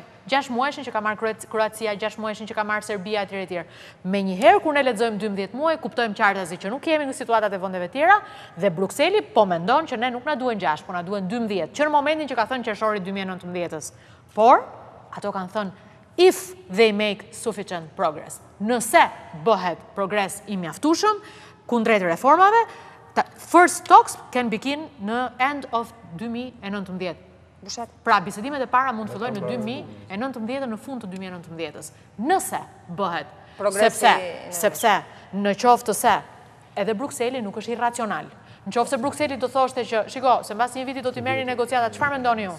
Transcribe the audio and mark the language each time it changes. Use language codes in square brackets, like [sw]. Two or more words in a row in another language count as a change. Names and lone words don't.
[sq] 6 muajshin që ka marrë Kroacia, 6 muajshin që ka marrë Serbia, etj. Me njëherë kur ne lexojmë 12 muaj, kuptojmë qartazi që nuk jemi në situatat e vendeve tjera dhe Brukseli po mendon që ne nuk na duhen 6, po na duhen 12, që në momentin që ka thënë Qershori 2019-s. Por ato kanë thënë [en] if they make sufficient progress. [sq] Nëse bëhet progres i mjaftueshëm kundrejt reformave, [en] first talks can begin në end of 2019. [sq] Pra, bisedimet e para mund të fillojnë në 2019 në fund të 2019-s. Nëse bëhet, sepse në qoftë se edhe Brukseli nuk është irracional. Në qoftë se Brukseli do thoshte që, shiko, se mbas një viti do t'i merri negociatat, çfarë mendoni ju?